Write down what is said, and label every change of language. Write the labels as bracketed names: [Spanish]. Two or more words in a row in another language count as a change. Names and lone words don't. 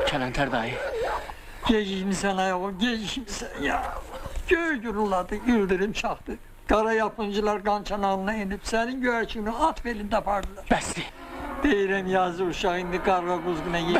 [Azerbaijani] Kələntər dayı. Gecikmişsen ayağı, gecikmişsen ya. [Turkish] Göğü güruladı, yıldırım çaktı. Kara yapıncılar kan çanağına inip senin göğerçini at belinde apardılar. [Azerbaijani] Bəsdir. Deyirəm yazı uşaq indi qarğa quzğuna yiyir.